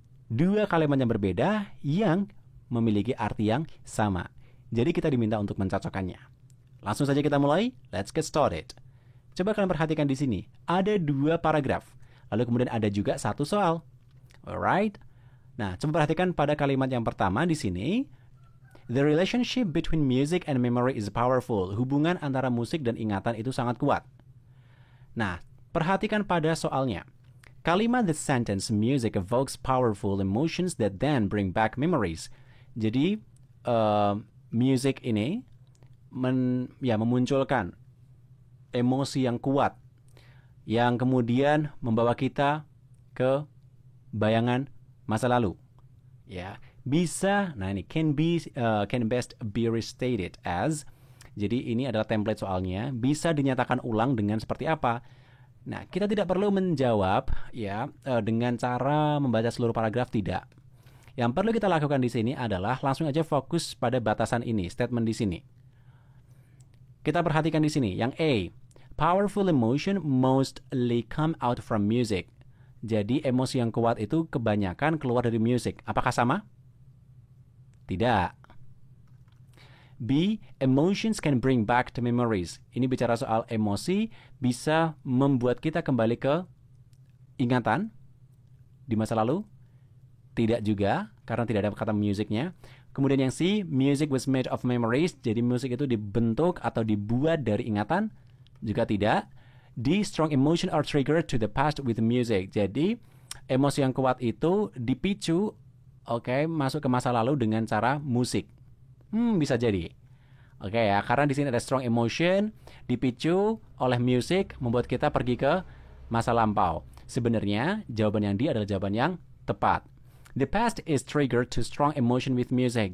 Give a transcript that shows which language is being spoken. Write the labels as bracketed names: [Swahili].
[Indonesian] Dua kalimat yang berbeda yang memiliki arti yang sama. Jadi kita diminta untuk mencocokkannya. Langsung saja kita mulai. [English] Let's get started. [Indonesian] Coba kalian perhatikan di sini. Ada dua paragraf. Lalu kemudian ada juga satu soal. Alright. Nah, coba perhatikan pada kalimat yang pertama di sini. [English] The relationship between music and memory is powerful. [Indonesian] Hubungan antara musik dan ingatan itu sangat kuat. Nah, perhatikan pada soalnya. [English] Kalimat the sentence music evokes powerful emotions that then bring back memories. [Indonesian] Jadi, music ini memunculkan emosi yang kuat yang kemudian membawa kita ke bayangan masa lalu. Ya, bisa. Nah, ini [English] can best be restated as. [Indonesian] Jadi ini adalah template soalnya. Bisa dinyatakan ulang dengan seperti apa? Nah, kita tidak perlu menjawab ya dengan cara membaca seluruh paragraf, tidak. Yang perlu kita lakukan di sini adalah langsung aja fokus pada batasan ini, statement di sini. Kita perhatikan di sini yang A. [English] Powerful emotion mostly come out from music. [Indonesian] Jadi emosi yang kuat itu kebanyakan keluar dari musik. Apakah sama? Tidak. B. [English] Emotions can bring back the memories. [Indonesian] Ini bicara soal emosi bisa membuat kita kembali ke ingatan di masa lalu. Tidak juga, karena tidak ada kata musiknya. Kemudian yang C. Music was made of memories. Jadi musik itu dibentuk atau dibuat dari ingatan. Juga tidak. D. [English] Strong emotion are triggered to the past with music. [Indonesian] Jadi emosi yang kuat itu dipicu masuk ke masa lalu dengan cara musik. Bisa jadi. Ya, karena di sini ada [English] strong emotion [Indonesian] dipicu oleh musik membuat kita pergi ke masa lampau. Sebenarnya jawaban yang D adalah jawaban yang tepat. [English] The past is triggered to strong emotion with music.